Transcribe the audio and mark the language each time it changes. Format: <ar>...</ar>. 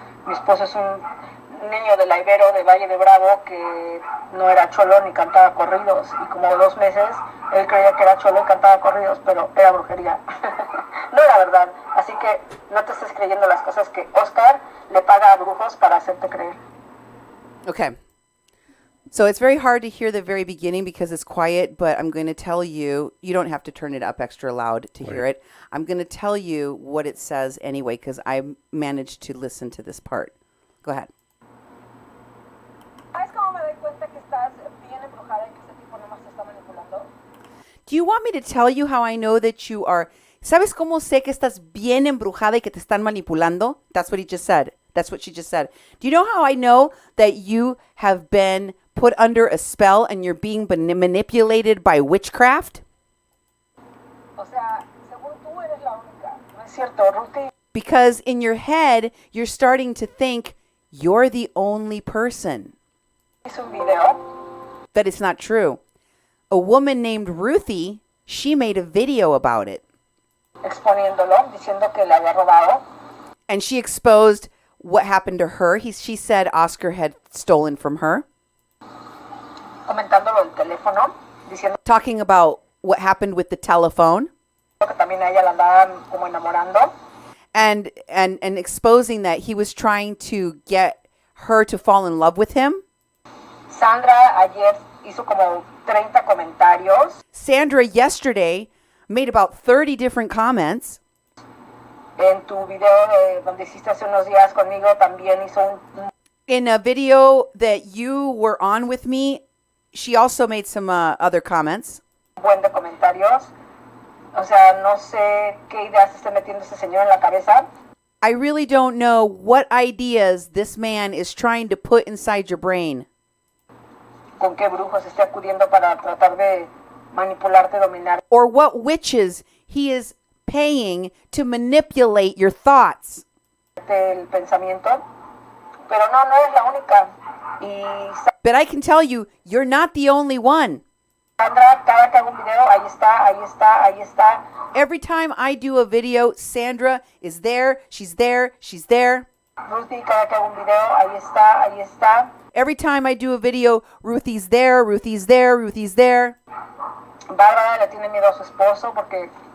<es>Mi esposo es un niño de la Ibero, de Valle de Bravo, que no era cholo ni cantaba corridos. Y como 2 meses él creía que era cholo y cantaba corridos, pero era brujería. No era verdad. Así que no te estés creyendo las cosas que Oscar le paga a brujos para hacerte creer.</es> <en>Okay. So it's very hard to hear the very beginning because it's quiet, but I'm going to tell you, you don't have to turn it up extra loud to hear it. I'm going to tell you what it says anyway because I managed to listen to this part. Go ahead.</en> <es>¿Sabes cómo me doy cuenta que estás bien embrujada y que este tipo nomás te está manipulando?</es> <en>Do you want me to tell you how I know that you are...</en> <es>¿Sabes cómo sé que estás bien embrujada y que te están manipulando?</es> <en>That's what he just said. That's what she just said. Do you know how I know that you have been put under a spell and you're being manipulated by witchcraft?</en> <es>O sea, según tú eres la única. No es cierto, Ruthie.</es> <en>Because in your head, you're starting to think you're the only person.</en> <es>Hizo un video.</es> <en>That it's not true. A woman named Ruthie, she made a video about it.</en> <es>Exponiéndolo, diciendo que le había robado.</es> <en>And she exposed what happened to her. She said Oscar had stolen from her.</en> <es>Comentándolo del teléfono, diciendo</es> <en>Talking about what happened with the telephone.</en> <es>que también a ella la andaban como enamorando.</es> <en>And exposing that he was trying to get her to fall in love with him.</en> <es>Sandra ayer hizo como 30 comentarios.</es> <en>Sandra yesterday made about 30 different comments.</en> <es>En tu video donde hiciste hace unos días conmigo también hizo un</es> <en>In a video that you were on with me, she also made some other comments.</en> <es>buen de comentarios. O sea, no sé qué ideas esté metiendo ese señor en la cabeza.</es> <en>I really don't know what ideas this man is trying to put inside your brain.</en> <es>Con qué brujos esté acudiendo para tratar de manipularte, dominar.</es> <en>Or what witches he is paying to manipulate your thoughts.</en> <es>El pensamiento. Pero no eres la única. Y</es> <en>But I can tell you, you're not the only one.</en> <es>Sandra, cada que hago un video, ahí está.</es> <en>Every time I do a video, Sandra is there, she's there, she's there.</en> <es>Ruthie, cada que hago un video, ahí está.</es> <en>Every time I do a video, Ruthie's there, Ruthie's there, Ruthie's there.</en> <es>Bárbara le tiene miedo a su esposo porque</es>